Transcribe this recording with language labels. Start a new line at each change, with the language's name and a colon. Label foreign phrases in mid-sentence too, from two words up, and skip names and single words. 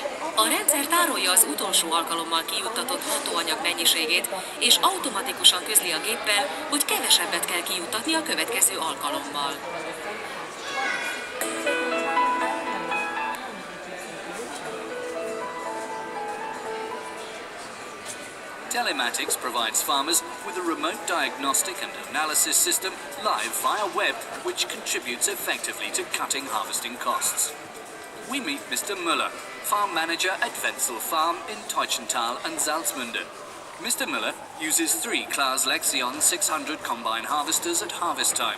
Hungarian: A rendszer tárolja az utolsó alkalommal kijuttatott hatóanyag mennyiségét, és automatikusan közli a géppel, hogy kevesebbet kell kijuttatni a következő alkalommal.
English: Telematics provides farmers with a remote diagnostic and analysis system live via web, which contributes effectively to cutting harvesting costs. We meet Mr. Müller, farm manager at Wenzel Farm in Teutschenthal and Salzmünde. Mr. Müller uses 3 Claas Lexion 600 combine harvesters at harvest time.